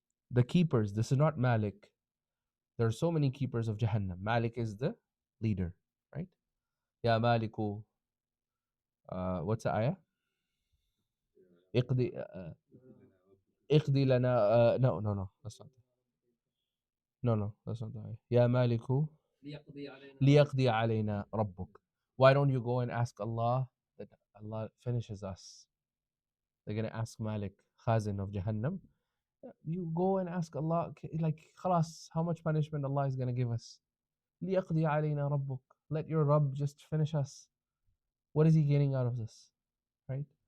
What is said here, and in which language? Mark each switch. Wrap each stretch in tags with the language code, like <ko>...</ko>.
<en>The keepers, this is not Malik. There are so many keepers of Jahannam. Malik is the leader, right?</en> <ar>Ya Maliku.</ar> <en>What's the ayah?</en> <ar>اقضي اقضي لنا</ar> <en>no, that's not. No, that's not the ayah.</en> <ar>Ya Maliku ليقضي علينا ربك.</ar> <en>Why don't you go and ask Allah that Allah finishes us? They're going to ask Malik, Khazin of Jahannam. You go and ask Allah, like, khalas, how much punishment Allah is going to give us?</en> <ar>ليقضي علينا ربك.</ar> <en>Let your Rabb just finish us. What is he getting out of this? Right?</en>